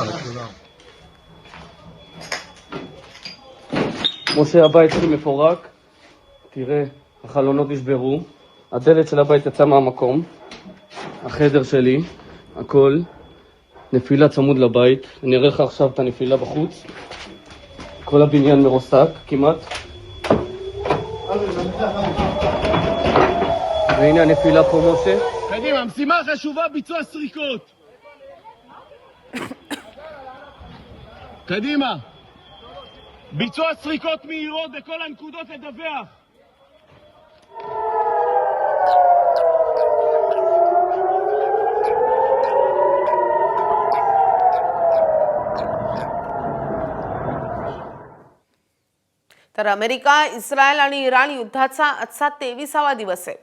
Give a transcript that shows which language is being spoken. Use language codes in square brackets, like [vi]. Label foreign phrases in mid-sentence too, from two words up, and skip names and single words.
[he] משה, הבית שלי מפורק, תראה, החלונות נשברו, הדלת של הבית יצאה מהמקום, החדר שלי, הכל, נפילה צמוד לבית, אני אראה לך עכשיו את הנפילה בחוץ, כל הבניין מרוסק כמעט, והנה הנפילה פה, משה. קדימה, משימה חשובה, ביצוע סריקות. קדימה. ביצוע סריקות מהירות בכל הנקודות לדווח. [mr] तर अमेरिका, इस्रायल आणि इराण युद्धाचा आजचा 23वा दिवस आहे।